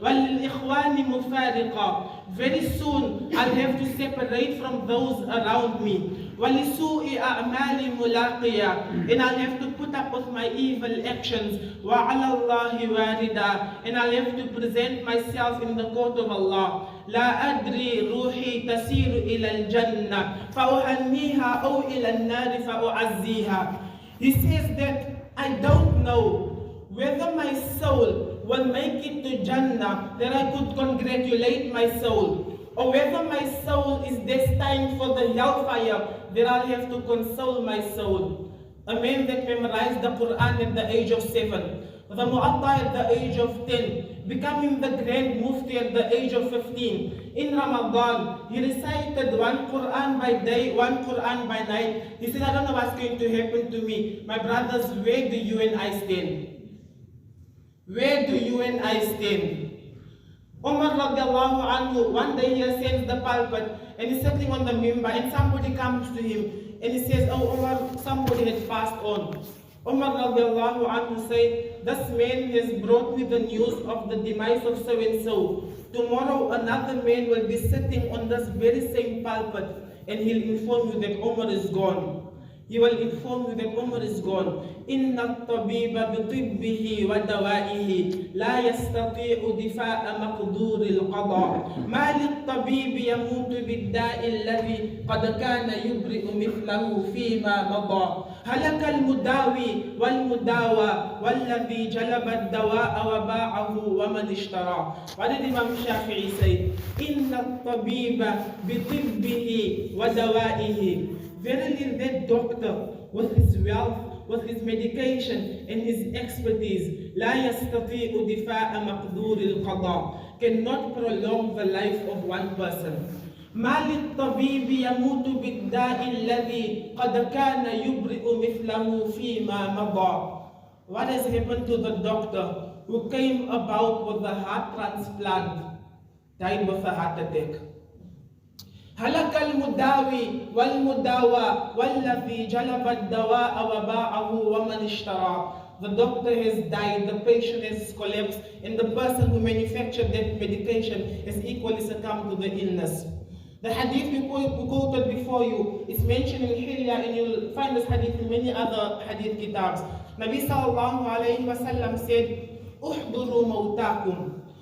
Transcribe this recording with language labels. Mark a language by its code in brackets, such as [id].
[ar] وَلِلْإِخْوَانِ مُفَارِقًا. [en] Very soon I'll have to separate from those around me. [ar] وَلِسُوءِ أَعْمَالِ مُلَاقِيًا. [en] And I'll have to put up with my evil actions. [ar] وَعَلَى اللَّهِ وَارِدًا. [en] And I'll have to present myself in the court of Allah. [ar] لا أدري روحي تسير إلى الجنة فأهنيها أو إلى النار فأعزيها. [en] He says that I don't know whether my soul will make it to Jannah, that I could congratulate my soul. Or whether my soul is destined for the hellfire, that I'll have to console my soul. A man that memorized the Quran at the age of 7, the Mu'atta at the age of 10, becoming the Grand Mufti at the age of 15. In Ramadan, he recited one Quran by day, one Quran by night. He said, I don't know what's going to happen to me. My brothers, where do you and I stand? Where do you and I stand? Umar radiallahu anhu, one day he ascends the pulpit and he's sitting on the mimbar and somebody comes to him and he says, oh Umar, somebody had passed on. Umar radiallahu anhu said, this man has brought me the news of the demise of so and so. Tomorrow another man will be sitting on this very same pulpit and he'll inform you that Umar is gone. He will inform you that Umar is gone. [ar] إن الطبيب بطبه ودوائه لا يستطيع دفاع مقدور القضاء. ما للطبيب يموت بالداء الذي قد كان يبرئ مثله فيما مضى. هلك المداوي والمداوى والذي جلب الدواء وباعه ومن اشترى. [en] What did Imam Shafi'i say? [ar] إن الطبيب بطبه ودوائه. [en] Verily that doctor with his wealth, with his medication and his expertise, [ar] لا يستطيع دفاع مقدور القضاء, [en] cannot prolong the life of one person. [ar] ما للطبيب يموت بالداء الذي قد كان يبرئ مثله فيما مضى. [en] What has happened to the doctor who came about with a heart transplant, died with a heart attack? [ar] هلك المداوي والمداوى والذي جلب الدواء وباعه ومن اشترى. [en] The doctor has died, the patient has collapsed, and the person who manufactured that medication has equally succumbed to the illness. The hadith we quoted before you is mentioned in Hilya, and you'll find this hadith in many other hadith kitabs. Nabi sallallahu alayhi wa sallam said, [ar] "Uhduru mawtakum."